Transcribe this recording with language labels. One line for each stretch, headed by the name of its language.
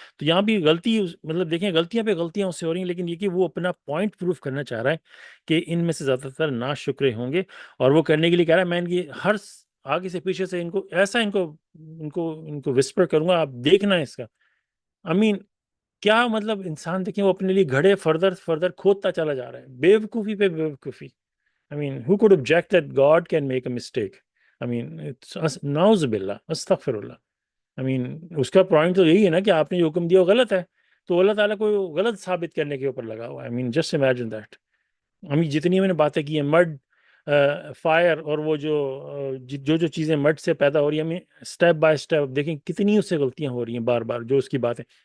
Urdu: تو یہاں بھی غلطی، مطلب دیکھیں غلطیاں پہ غلطیاں اس سے ہو رہی ہیں، لیکن یہ کہ وہ اپنا پوائنٹ پروف کرنا چاہ رہا ہے کہ ان میں سے زیادہ تر ناشکرے ہوں گے. اور وہ کرنے کے لیے کہہ رہا ہے میں ان کی ہر آگے سے پیچھے سے ان کو ایسا ان کو وسپر کروں گا، آپ دیکھنا ہے اس کا.
English: I mean
Urdu: کیا مطلب انسان دیکھیں وہ اپنے لیے گھڑے فردر فردر کھودتا چلا جا رہا ہے، بے وقوفی پہ بے وقوفی.
English: who could object that God can make a mistake?
Urdu: نعوذ باللہ، استغفر اللہ. اس کا پوائنٹ تو یہی ہے نا کہ آپ نے جو حکم دیا وہ غلط ہے، تو اللہ تعالیٰ کو غلط ثابت کرنے کے اوپر لگا ہوا ہے.
English: Just imagine that.
Urdu: جتنی میں نے باتیں کی ہیں، مڈ، فائر، اور وہ جو چیزیں مڈ سے پیدا ہو رہی ہیں، اسٹیپ بائی اسٹیپ دیکھیں کتنی اس سے غلطیاں ہو رہی ہیں بار بار، جو اس کی باتیں.